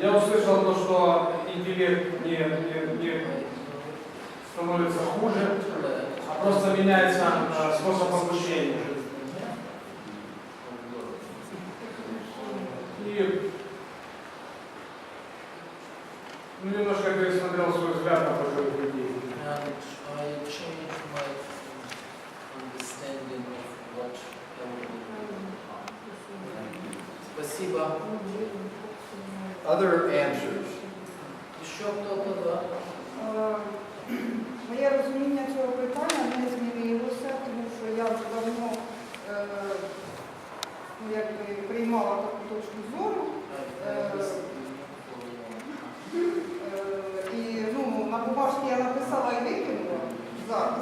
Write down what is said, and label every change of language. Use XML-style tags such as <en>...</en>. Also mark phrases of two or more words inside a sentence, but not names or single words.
<ru>Я услышал то, что интеллект не становится хуже, а просто меняется способ обучения. И немножко пересмотрел свой взгляд на пожилых людей.</ru> <en>And I changed my understanding of what Спасибо. Other answers?</en> <ru>Еще кто-то, да?</ru> <uk>Моє розуміння цього питання не змінилося, тому що я вже давно приймала таку точку зору. І на бумажці я написала і викинула зараз.</uk>